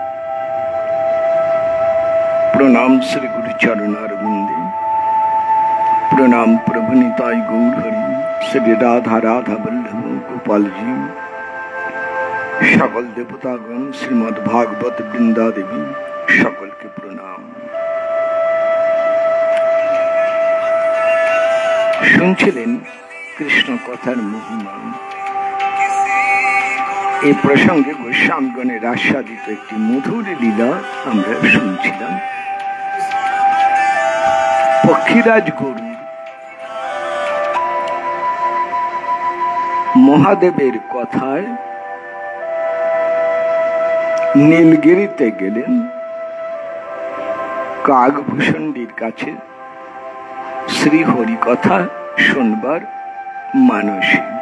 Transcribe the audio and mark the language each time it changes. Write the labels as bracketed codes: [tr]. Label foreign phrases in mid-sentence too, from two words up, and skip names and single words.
[bn] প্রণাম শ্রী গুরু চরণারবিন্দে, প্রণাম প্রভু নিতাই গৌর হরি, শ্রী রাধা রাধা বল্লভ গোপাল জী, সকল দেবতাগণ, শ্রীমদ্ ভাগবত বৃন্দা দেবী, সকল কে প্রণাম। শুনছিলেন কৃষ্ণ কথার মহিমা। এই প্রসঙ্গে গোস্বামীগণের আস্বাদিত একটি মধুর লীলা আমরা শুনছিলাম। পক্ষীরাজ গরু মহাদেবের কথায় নীলগিরিতে গেলেন কাকভূষণীর কাছে শ্রীহরি কথা শুনবার মানসে।